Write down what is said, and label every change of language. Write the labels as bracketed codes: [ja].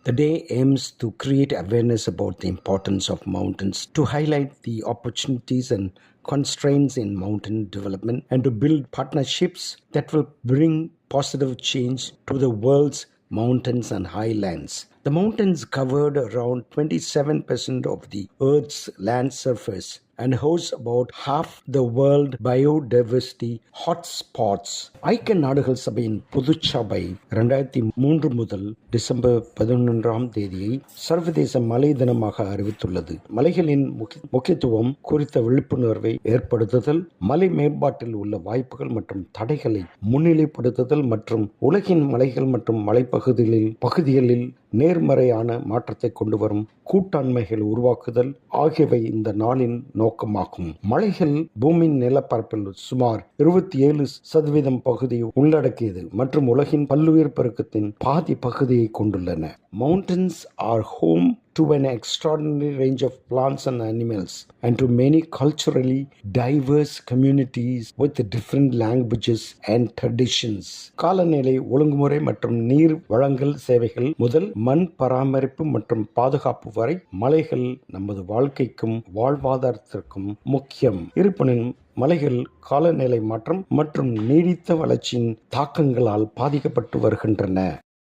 [en] The day aims to create awareness about the importance of mountains, to highlight the opportunities and constraints in mountain development, and to build partnerships that will bring positive change to the world's mountains and highlands. The mountains covered around 27% of the Earth's land surface and host about half the world biodiversity hotspots. [ta] ஐக்கிய நாடுகள் சபையின் பொதுச்சபை 2003 முதல் December 11ஆம் தேதியை சர்வதேச மலை தினமாக அறிவித்துள்ளது. மலைகளின் முக்கியத்துவம் குறித்த விழிப்புணர்வை ஏற்படுத்துதல், மலை மேம்பாட்டில் உள்ள வாய்ப்புகள் மற்றும் தடைகளை முன்னிலைப்படுத்துதல் மற்றும் உலகின் மலைகள் மற்றும் மலைப்பகுதிகளில் நேர்மறையான மாற்றத்தை கொண்டு வரும் கூட்டாண்மைகளை உருவாக்குதல் ஆகியவை இந்த நாளின் நோக்கமாகும். மலைகள் பூமியின் நிலப்பரப்பில் சுமார் 27% பகுதியை உள்ளடக்கியது மற்றும் உலகின் பல்லுயிர் பெருக்கத்தின் பாதி பகுதியை கொண்டுள்ளன. [en] Mountains are home to an extraordinary range of plants and animals and to many culturally diverse communities with different languages and traditions. [ta] காலநிலை ஒழுங்குமுறை மற்றும் நீர் வழங்கல் சேவைகள் முதல் மண் பராமரிப்பு மற்றும் பாதுகாப்பு வரை மலைகள் நமது வாழ்க்கைக்கும் வாழ்வாதாரத்திற்கும் முக்கியம். இருப்பினும் மலைகள் காலநிலை மாற்றம் மற்றும் நீடித்த வளர்ச்சியின் தாக்கங்களால் பாதிக்கப்பட்டு வருகின்றன.